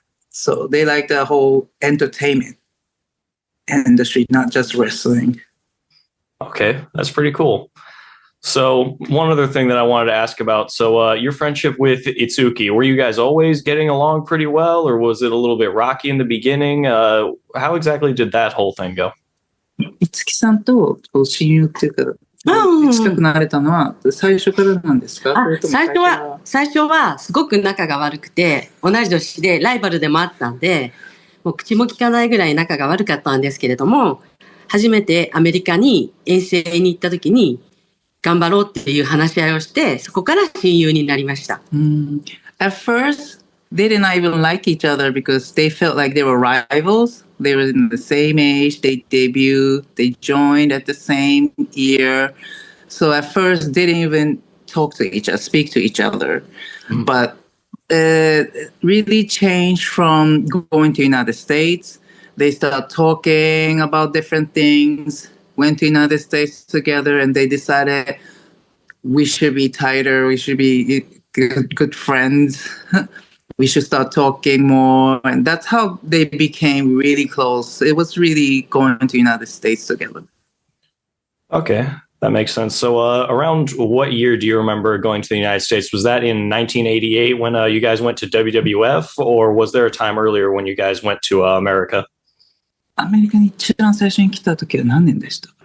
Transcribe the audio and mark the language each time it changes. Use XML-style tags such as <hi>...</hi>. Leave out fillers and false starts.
<en>So they like the whole entertainment industry, not just wrestling. Okay, that's pretty cool. So one other thing that I wanted to ask about, so your friendship with Itsuki, were you guys always getting along pretty well, or was it a little bit rocky in the beginning? How exactly did that whole thing go?</en> <ja>五木さんと親友っていうか、近くなれたのは最初からなんですか？最初はすごく仲が悪くて、同じ年でライバルでもあったんで、もう口も聞かないぐらい仲が悪かったんですけれども、初めてアメリカに遠征に行った時に頑張ろうっていう話し合いをして、そこから親友になりました。</ja> <en>At first, they didn't even like each other because they felt like they were rivals. They were in the same age, they debuted, they joined at the same year. So at first, they didn't even speak to each other. But it really changed from going to United States. They started talking about different things, went to United States together, and they decided we should be tighter, we should be good friends. we should start talking more. And that's how they became really close. It was really going to the United States together. Okay, that makes sense. So around what year do you remember going to the United States? Was that in 1988 when you guys went to WWF, or was there a time earlier when you guys went to America?</en> <ja>アメリカに一番最初に来た時は何年でした？</ja>